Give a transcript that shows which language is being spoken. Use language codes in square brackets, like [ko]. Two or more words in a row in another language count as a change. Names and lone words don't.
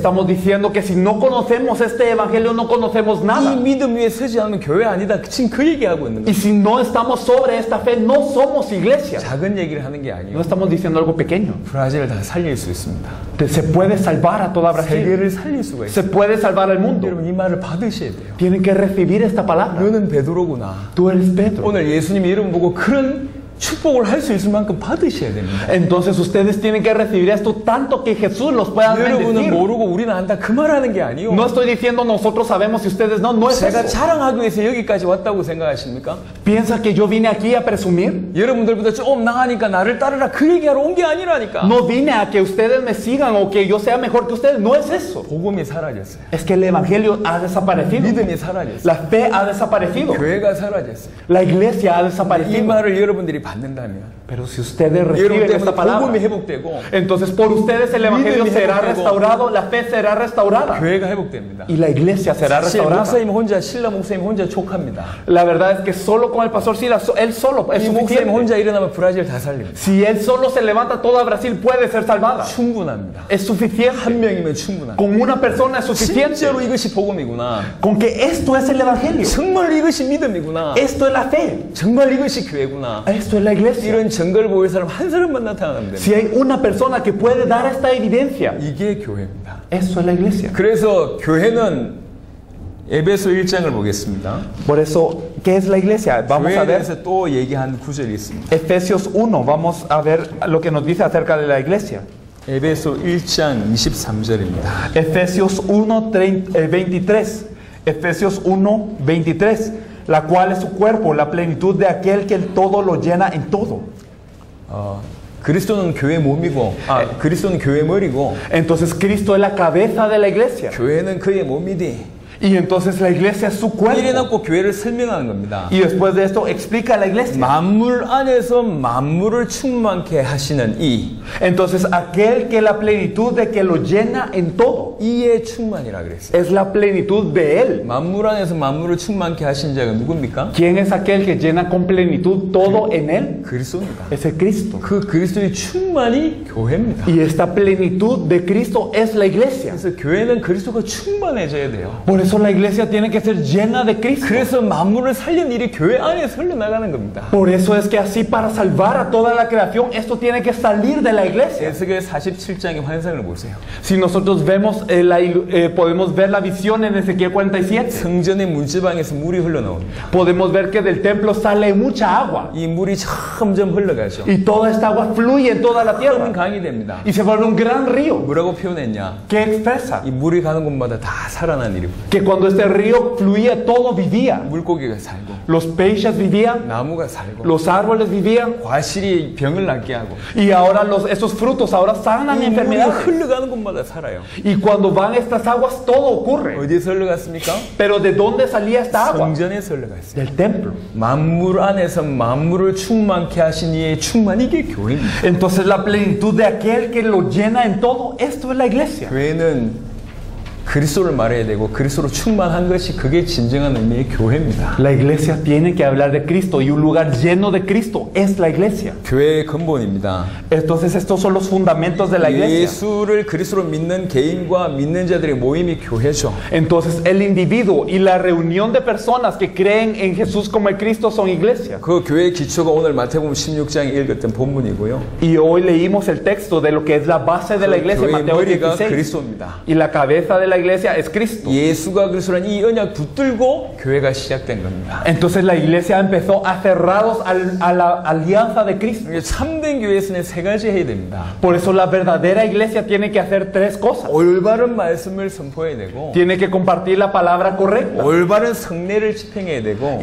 [es] Estamos diciendo que si no conocemos este evangelio no conocemos [ko] 이 [es] nada. [ko] 믿음 위에 서지 않으면 교회 아니다 지금 그 얘기하고 있는 [es] Y [ko] 거예요. [es] si no estamos sobre esta fe, no somos iglesia. [ko] 작은 얘기를 하는 게 [es] No [ko] 아니에요. [es] estamos diciendo algo pequeño. [ko] 브라질을 다 살릴 수 있습니다. [es] Se puede salvar a toda Brasil. [ko] 세계를 살릴 수가 있어요. [es] Se puede salvar al mundo. [ko] 여러분 이 말을 받으셔야 돼요. [es] Tienen que recibir esta palabra. [ko] 너는 베드로구나. [es] Tú eres Pedro. [ko] 오늘 예수님이 여러분 보고 그런 축복을 할 수 있을 만큼 받으셔야 됩니다. [es] Entonces ustedes tienen que recibir esto tanto que Jesús los pueda [ko] 여러분은 [es] bendecir. [ko] 모르고 우리는 안다 그 말하는 게 아니에요. [es] No estoy diciendo nosotros sabemos y ustedes no, no es [ko] 제가 [es] eso. [ko] 자랑하기 위해서 여기까지 왔다고 생각하십니까? [es] ¿Piensa que yo vine aquí a presumir? [ko] 여러분들보다 좀 나가니까 나를 따르라 그 얘기하러 온 게 아니라니까. [es] No vine a que ustedes me sigan o que yo sea mejor que ustedes. No es eso. [ko] 복음이 사라졌어요. [es] Es que el evangelio ha desaparecido. [ko] 믿음이 사라졌어요. [es] La fe ha desaparecido. [ko] 교회가 사라졌어요. [es] La iglesia ha [ko] 이 [es] desaparecido. [ko] 말을 여러분들이 받는다면 [es] Pero si ustedes [ko] 여러분 [es] reciben [ko] 때문에 [es] esta [ko] 복음이 [es] palabra, [ko] 회복되고 [es] entonces por ustedes el evangelio [ko] 믿음이 [es] será [ko] 회복되고, [es] restaurado, la fe será restaurada [ko] 교회가 회복됩니다. [es] y la iglesia será [ko] 사실 [es] restaurada. [ko] 목사님 혼자 신라 목사님 혼자 족합니다. [es] La verdad es que solo con el pastor Silas, él solo es [ko] 이 목사님 [es] suficiente. [ko] 혼자 일어나면 브라질 다 살립니다. [es] Si él solo se levanta, toda Brasil puede ser salvada. [ko] 충분합니다. [es] Es suficiente. [ko] 한 명이면 충분합니다. [es] Con una persona es suficiente. [ko] 진짜로 이것이 복음이구나. [es] Con que esto es el evangelio. [ko] 정말 이것이 믿음이구나. [es] Esto es la fe. [ko] 정말 이것이 교회구나. [es] Esto es la iglesia. [ko] 이런 증거를 보일 사람 한 사람만 나타나면 됩니다. [es] Si hay una persona que puede dar esta evidencia, [ko] 이게 교회입니다. [es] eso es la iglesia. [ko] 그래서 교회는 에베소 1장을 보겠습니다. [es] Por eso, ¿qué es la iglesia? Vamos [ko] 교회에 [es] a ver [ko] 대해서 또 얘기한 구절이 있습니다. [es] Efesios 1. Vamos a ver lo que nos dice acerca de la iglesia. [ko] 에베소 1장 23절입니다. [es] Efesios 1, 23. Efesios 1, 23. La cual es su cuerpo, la plenitud de aquel que el todo lo llena en todo. [ko] 그리스도는 교회 몸이고, 그리스도는 교회 머리고, [es] Entonces Cristo es la cabeza de la iglesia. [ko] 교회는 그의 몸이디. [es] Y entonces la iglesia es su cuerpo. [ko] 이래놓고 교회를 설명하는 겁니다. [es] Y después de esto explica la iglesia. [ko] 만물 안에서 만물을 충만케 하시는 이. [es] Entonces aquel que la plenitud de que lo llena en todo. [ko] 이의 충만이라 그랬어요. [es] Es la plenitud de él. [ko] 만물 안에서 만물을 충만케 하신 자가 누굽니까? [es] ¿Quién es aquel que llena con plenitud todo en él? [ko] 그리스도입니다. [es] Es el Cristo. [ko] 그 그리스도의 충만이 교회입니다. [es] Y esta plenitud de Cristo es la iglesia. [ko] 그래서 교회는 그리스도가 충만해져야 돼요. [es] Por eso la iglesia tiene que ser llena de Cristo. [ko] 그래서 만물을 살린 일이 교회 안에서 흘러나가는 겁니다. [es] Por eso es que así para salvar a toda la creación esto tiene que salir de la iglesia. [ko] 에스겔 47장의 환상을 보세요. [es] Si nosotros vemos podemos ver la visión en Ezequiel 47. [ko] 성전의 문지방에서 물이 흘러나옵니다. [es] Podemos ver que del templo sale mucha agua [ko] 이 물이 점점 흘러가죠. [es] y toda esta agua fluye en toda la [ko] 큰 [es] tierra [ko] 강이 됩니다. [es] y se vuelve un gran río. [ko] 뭐라고 표현했냐? [es] ¿Qué expresa? [ko] 이 물이 가는 곳마다 다 살아난 일입니다. [es] Que cuando este río fluía todo vivía. [ko] 물고기가 살고, [es] Los peces vivían, [ko] 나무가 살고, [es] los árboles vivían [ko] 과실이 병을 낫게 하고, [es] y ahora esos frutos ahora sanan [ko] 이 물이 [es] enfermedades. [ko] 흘러가는 곳마다 살아요. [es] Y cuando van estas aguas todo ocurre. [ko] 어디서 흘러갔습니까? [es] Pero ¿de dónde salía esta agua? [ko] 성전에서 흘러갔어요. [es] Del templo. [ko] 만물 안에서 만물을 충만케 하신 이의 충만, 이게 교회입니다. [es] Entonces la plenitud de aquel que lo llena en todo, esto es la iglesia. [ko] 교회는 그리스도를 말해야 되고 그리스도로 충만한 것이 그게 진정한 의미의 교회입니다. [es] La iglesia tiene que hablar de Cristo y un lugar lleno de Cristo es la iglesia. [ko] 교회의 근본입니다. [es] Entonces estos son los fundamentos de la iglesia. [ko] 예수를 그리스도로 믿는 개인과 믿는 자들의 모임이 교회죠. [es] Entonces el individuo y la reunión de personas que creen en Jesús como el Cristo son iglesia. [ko] 그 교회의 기초가 오늘 마태복음 16장에 읽었던 본문이고요. [es] Y hoy leímos el texto de lo que es la base de la iglesia, [ko] 교회의 [es] Mateo [ko] 머리가 [es] 16. [ko] 그리스도입니다. [es] Y la cabeza de la iglesia es Cristo. [ko] 예수가 그리스도라는 이 언약 붙들고 교회가 시작된 겁니다. [es] Entonces la iglesia empezó aferrados a la alianza de Cristo. [ko] 참된 교회에서는 세 가지 해야 됩니다. [es] Por eso la verdadera iglesia tiene que hacer tres cosas. [ko] 올바른 말씀을 선포해야 되고 [es] Tiene que compartir la palabra correcta. [ko] 올바른 성례를 집행해야 되고